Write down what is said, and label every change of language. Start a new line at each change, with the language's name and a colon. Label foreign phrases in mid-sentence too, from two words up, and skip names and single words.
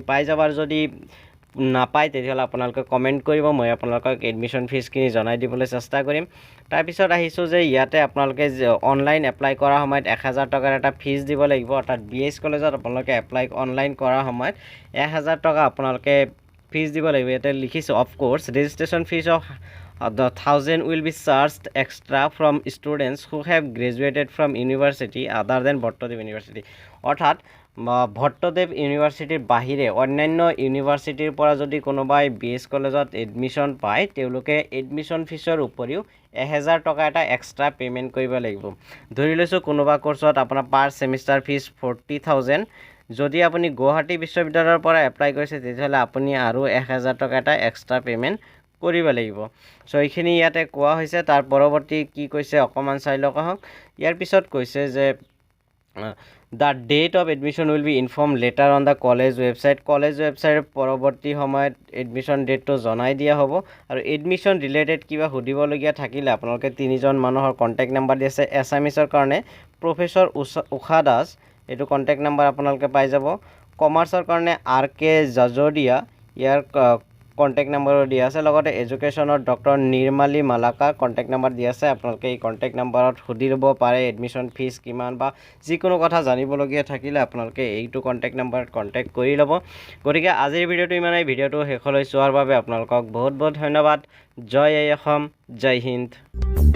Assamese: পাই যাব আৰু যদি নাপায় তেতিয়াহ'লে আপোনালোকে কমেণ্ট কৰিব মই আপোনালোকক
English: admission feeখিনি
Assamese: জনাই দিবলৈ চেষ্টা কৰিম তাৰ পিছত আহিছো যে ইয়াতে আপোনালোকে
English: online apply
Assamese: কৰাৰ সময়ত 1000 টকাৰ এটা ফিজ দিব লাগিব অৰ্থাৎ বিএইচ কলেজত আপোনালোকে
English: apply online
Assamese: কৰাৰ সময়ত 1000 টকা আপোনালোকে ফিজ দিব লাগিব ইয়াতে লিখিছো
English: of course registration fee of 1000 will be charged extra from students who have graduated from university other than ভট্টদেৱ ইউনিভাৰ্চিটি
Assamese: অৰ্থাৎ ভট্টদেৱ ইউনিভাৰ্চিটিৰ বাহিৰে অন্যান্য ইউনিভাৰ্চিটিৰ পৰা যদি কোনোবাই বিএইচ কলেজত এডমিশন পায় তেওঁলোকে এডমিশন ফিজৰ উপৰিও 1000 টকা এটা
English: extra payment
Assamese: কৰিব লাগিব ধৰি লৈছো কোনোবা কোৰ্সত আপোনাৰ
English: per semester fee
Assamese: 40000 যদি আপুনি গুৱাহাটী বিশ্ববিদ্যালয়ৰ পৰা এপ্লাই কৰিছে তেতিয়াহ'লে আপুনি আৰু 1000 টকা এটা
English: extra payment
Assamese: কৰিব লাগিব সো এইখিনি ইয়াতে কোৱা হৈছে তাৰ পৰৱৰ্তী কি কৈছে অকমান চাই লওক আহক ইয়াৰ পিছত কৈছে যে
English: the date of admission will be informed later on the college website
Assamese: পৰৱৰ্তী সময়ত
English: admission dateটো
Assamese: জনাই দিয়া হ'ব আৰু
English: admission related
Assamese: কিবা সুধিবলগীয়া থাকিলে আপোনালোকে তিনিজন মানুহৰ
English: contact number
Assamese: দিছে এছামিছৰ কাৰণে প্ৰফেসৰ উষা দাস এটো
English: contact number
Assamese: আপোনালোকে পাই যাব কমাৰ্চৰ কাৰণে আৰকে জাজোদিয়া ইয়াৰ
English: contact number
Assamese: দিয়া আছে লগতে এডুকেশ্যনৰ ডক্টৰ নিৰ্মালী মালাকাৰ
English: contact number
Assamese: দিয়া আছে আপোনালোকে এই
English: contact numberত
Assamese: সুধি ল'ব পাৰে
English: admission fee
Assamese: কিমান বা যিকোনো কথা জানিবলগীয়া থাকিলে আপোনালোকে এইটো
English: contact numberত contact
Assamese: কৰি ল'ব গতিকে আজিৰ ভিডিঅ'টো ইমানেই ভিডিঅ'টো শেষলৈ চোৱাৰ বাবে আপোনালোকক বহুত বহুত ধন্যবাদ জয় অসম জয় হিন্দ